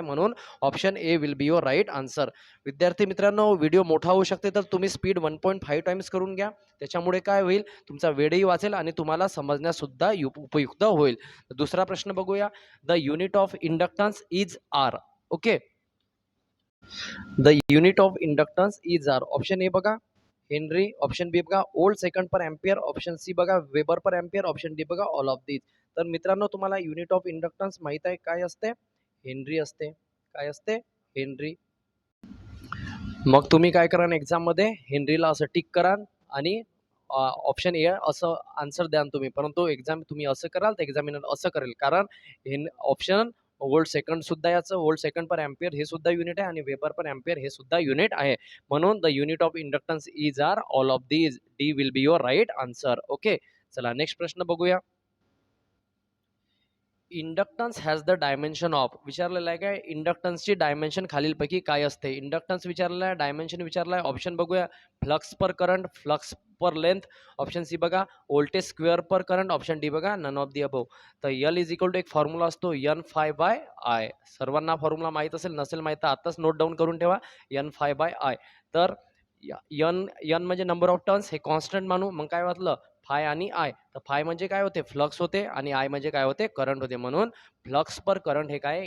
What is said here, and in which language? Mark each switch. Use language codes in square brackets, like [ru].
[mr] म्हणून [en] Option A will be your right answer. [mr] विद्यार्थी मित्रांनो, व्हिडिओ मोठा होऊ शकते तर तुम्ही स्पीड 1.5 टाइम्स करून घ्या. त्याच्यामुळे काय होईल, तुमचा वेळही वाचेल आणि तुम्हाला समजण्यास सुद्धा उपयुक्त होईल. दुसरा प्रश्न बघूया. [en] The unit of inductance is are. Okay, the unit of inductance is are. Option A बघा henry, option B बघा volt second per ampere, option C बघा weber per ampere, option D बघा all of these. [mr] तर मित्रांनो, तुम्हाला युनिट ऑफ इंडक्टन्स माहित आहे काय असते? हेनरी असते. काय असते? हेनरी. मग तुम्ही काय कराल एक्झाममध्ये? हेनरीला असं टिक कराल आणि ऑप्शन ए असं आन्सर द्याल तुम्ही. परंतु एक्झाम तुम्ही असं कराल तर एक्झामिनर असं करेल, कारण हे ऑप्शन व्होल्ट सेकंड सुद्धा याचं व्होल्ट सेकंड पर एम्पियर हे सुद्धा युनिट आहे आणि वेबर पर एम्पियर हे सुद्धा युनिट आहे. [en] म्हणून the unit of inductance is are all of these. D will be your right answer. [mr] Okay, चला नेक्स्ट प्रश्न बघूया. [en] inductance has the dimension of, [mr] विचारलेलं आहे काय? इंडक्टन्सची डायमेन्शन खालीलपैकी काय असते? इंडक्टन्स विचारलेला आहे, डायमेन्शन विचारलं आहे. ऑप्शन बघूया. [en] Flux per current, flux per length, option C बघा voltage square per current, option D बघा none of the above. [mr] तर यल इज इक्वल टू एक फॉर्म्युला असतो एन फाय बाय आय. सर्वांना फॉर्म्युला माहीत असेल, नसेल माहीत तर आताच नोट डाऊन करून ठेवा. N five bye I. तर यन यन म्हणजे नंबर ऑफ टर्न्स, हे कॉन्स्टंट मानू. मग काय वाटलं? फाय आणि आय. तर फाय म्हणजे काय होते? फ्लक्स होते आणि आय म्हणजे काय होते? करंट होते. म्हणून फ्लक्स पर करंट हे काय?